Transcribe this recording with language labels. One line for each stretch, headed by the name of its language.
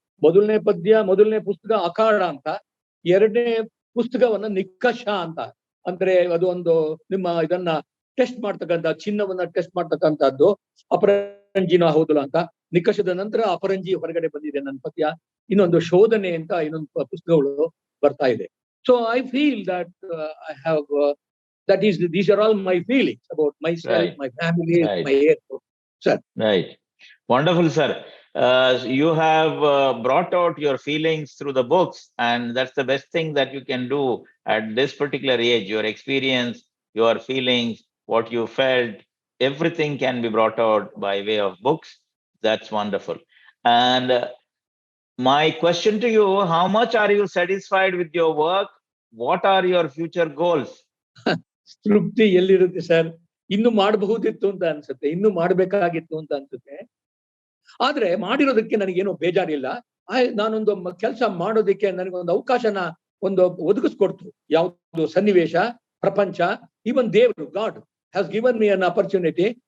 Kannada: ಮೊದಲನೇ ಪುಸ್ತಕ ಅಖಾಡ ಅಂತ, ಎರಡನೇ ಪುಸ್ತಕವನ್ನ ನಿಕ್ಕಷ ಅಂತ, ಅಂದ್ರೆ ಅದು ಒಂದು ನಿಮ್ಮ ಇದನ್ನ ಟೆಸ್ಟ್ ಮಾಡ್ತಕ್ಕಂಥ, ಚಿನ್ನವನ್ನ ಟೆಸ್ಟ್ ಮಾಡ್ತಕ್ಕಂಥದ್ದು. ಅಪರಂಜಿನೋ ಹೌದಲ್ಲ ಅಂತ. ನಿಕಷದ ನಂತರ ಅಪರಂಜಿ ಹೊರಗಡೆ ಬಂದಿದೆ ನನ್ನ ಪದ್ಯ. ಇನ್ನೊಂದು ಶೋಧನೆ ಅಂತ ಇನ್ನೊಂದು ಪುಸ್ತಕಗಳು ಬರ್ತಾ ಇದೆ.
English: So I feel that I have these are all my feelings about myself, Right. my family, Right. my airport. Sir. Right. Wonderful, sir. You have brought out your feelings through the books, and that's the best thing that you can do at this particular age. Your experience, your feelings, what you felt, everything can be brought out by way of books. That's wonderful. And my question to you, how much are you satisfied with your work? What are your future goals?
Kannada: ತೃಪ್ತಿ ಎಲ್ಲಿರುತ್ತೆ sir? ಇನ್ನು ಮಾಡಬಹುದಿತ್ತು ಅಂತ ಅನ್ಸುತ್ತೆ, ಇನ್ನು ಮಾಡ್ಬೇಕಾಗಿತ್ತು ಅಂತ ಅನ್ಸುತ್ತೆ. ಆದ್ರೆ ಮಾಡಿರೋದಕ್ಕೆ ನನಗೇನೋ ಬೇಜಾರಿಲ್ಲ. ನಾನೊಂದು ಕೆಲಸ ಮಾಡೋದಕ್ಕೆ ನನಗೊಂದು ಅವಕಾಶನ ಒದಗಿಸ್ಕೊಡ್ತು. ಯಾವ್ದು ಸನ್ನಿವೇಶ, ಪ್ರಪಂಚ, ಈವನ್ ದೇವರು,
English: God has given me an opportunity.